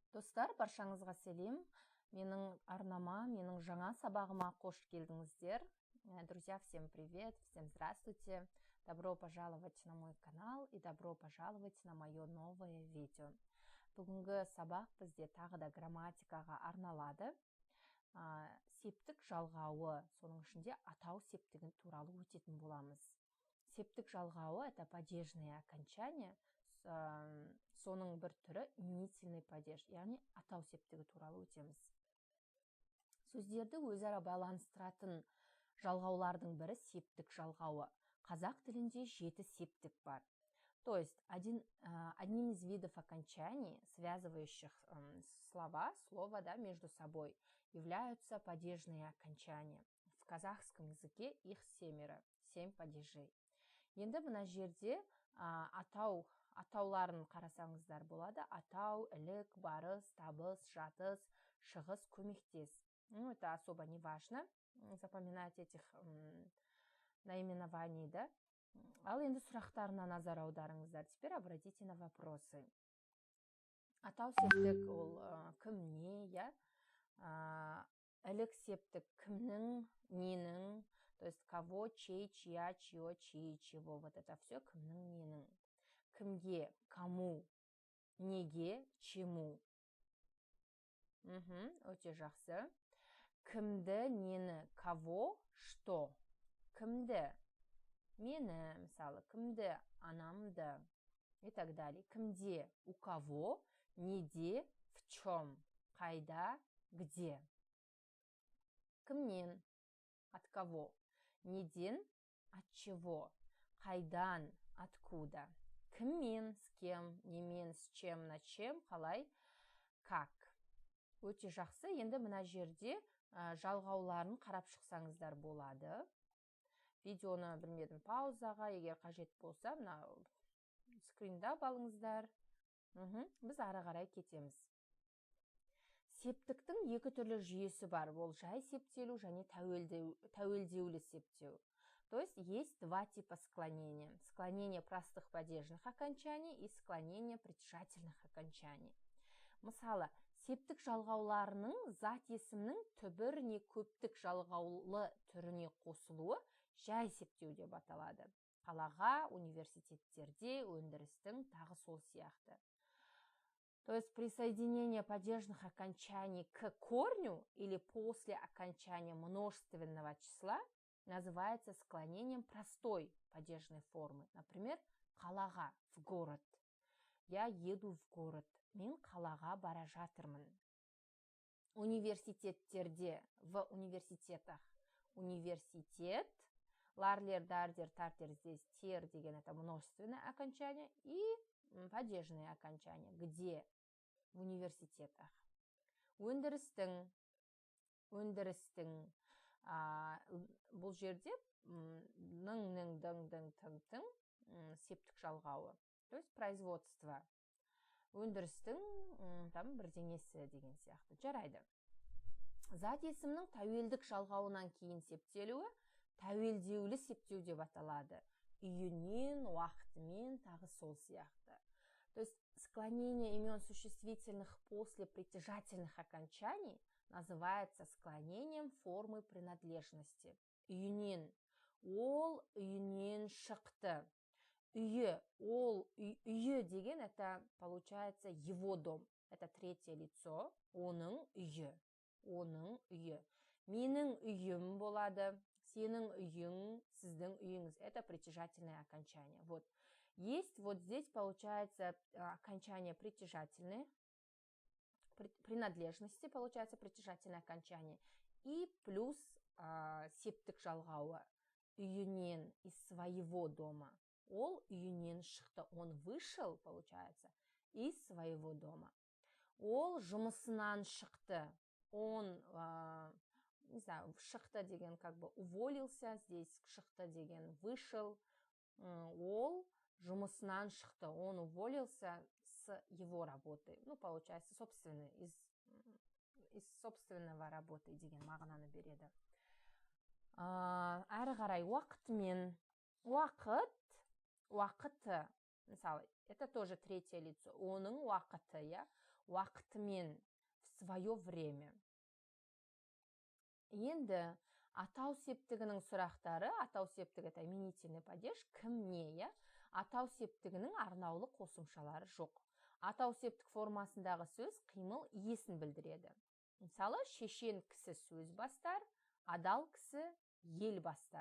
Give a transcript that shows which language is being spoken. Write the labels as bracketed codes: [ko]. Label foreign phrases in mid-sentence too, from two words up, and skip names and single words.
[kk] Достар, баршаңызға сәлем. Менің арнама, менің жаңа сабағыма қош келдіңіздер. [ru] Друзья, всем привет, всем здравствуйте. Добро пожаловать на мой канал и добро пожаловать на мое новое видео. [kk] Бүгінгі сабақ бізде тағы да грамматикаға арналады. Септік жалғауы, соның ішінде атау септігін туралы өтетін боламыз. Септік жалғауы – [ru] это падежное окончание, [kk] соның бір түрі [ru] именительный падеж, [kk] яғни атау септігі туралы өтеміз. Сөздерді өзара байланыстыратын жалғаулардың бірі септік жалғауы. Қазақ тілінде 7 септік бар. [ru] То есть одним из видов окончаний, связывающих слово между собой, являются падежные окончания. В казахском языке их 7 падежей. [kk] Енді мына жерде атауларын қарасаңыздар болады. Атау, ілік, барыс, табыс, жатыс, шығыс, көмектес. [ru] Это особо не важно запоминать этих наименований, да? [kk] Ал енді сұрақтарына назар аударыңыздар. [ru] Теперь обратите на вопросы. [kk] Атау септік ол кімне, я? Ілік септік кімнің, ненің, [ru] то есть кого, чей, чья, чье, чьи, чего. Вот это все [kk] кімнің, ненің. Кімге, [ru] кому, неге, чему. [kk] Өте жақсы. Кімді, нені, [ru] кого, что. [kk] Кімді, мені, мысалы, кімді, анамды, [ru] и так далее. Кімде, у кого, неде, в чем, қайда, где. Кімнен, от кого, неден, от чего, қайдан, откуда. Кіммен, с кем, немен, с чем, на чем, [kk] қалай, как. Өте жақсы. Енді мына жерде жалғауларын қарап шықсаңыздар болады. Видеоны білмедім паузаға, егер қажет болса, мына скринда алыңыздар. Біз ары қарай кетеміз. Септіктің 2 түрлі жүйесі бар. Ол жай септелу және тәуелдеулі септеу. [ru] То есть 2 типа склонения. Склонение простых падежных окончаний и склонение притяжательных окончаний. [kk] Мысалы, септік жалғауларының зат есімнің түбір не көптік жалғаулы түріне қосылуы жай септеу деп аталады. Қалаға, университеттерде, өндірістің тағы сол сияқты. [ru] То есть присоединение падежных окончаний к корню или после окончания множественного числа называется склонением простой падежной формы. Например, қалаға, в город. Я еду в город. [kk] Мен қалаға бара жатырмын. Университеттерде, [ru] в университетах. [kk] Университет, ларлер, дардер, тартер, [ru] здесь [kk] тер деген [ru] это множественное окончание и падежное окончание. Где? В университетах. [kk] Өндірістің, бұл жерде ның, дің, тың септік жалғауы. [ru] То есть производство. [kk] Өндірістің бірдеңесі деген сияқты. Жарайды. Зат есімнің тәуелдік жалғауынан кейін септелуі тәуелдеулі септеу деп аталады. Үйінен, уақытымен, тағы сол сияқты. [ru] То есть склонение имен существительных после притяжательных окончаний называется склонением формы принадлежности. [kk] Үйінен. Ол үйінен шықты. Үйі деген [ru] это получается его дом. Это третье лицо. [kk] Оның үйі. Менің үйім болады. Сенің үйің, сіздің үйіңіз. [ru] Это притяжательное окончание. Вот. Есть вот здесь получается окончание притяжательное. Принадлежности получается притяжательное окончание. И плюс [kk] септік жалғауы. Үйінен, [ru] из своего дома. [kk] Ол үйінен шықты. [ru] Он вышел, получается, из своего дома. [kk] Ол жұмысынан шықты. [ru] Он, не знаю, [kk] шықты деген [ru] как бы уволился. [kk] Здесь шықты деген вышел. Ол жұмысынан шықты. [ru] Он уволился с его работы. Ну, получается, собственный, из собственного работы [kk] деген мағынаны береді. Әрі қарай уақытымен. Уақыты, мысалы, [ru] это тоже третье лицо. [kk] Оның уақыты, я. уақытымен, [ru] в свое время. [kk] Енді атау септігінің сұрақтары, атау септігі [ru] это именительный падеж, [kk] кім не, я? Атау септігінің арнаулы қосымшалары жоқ. Атау септік формасындағы сөз қимыл иесін білдіреді. Мысалы, шешен кісі сөз бастар, адал кісі ел бастар.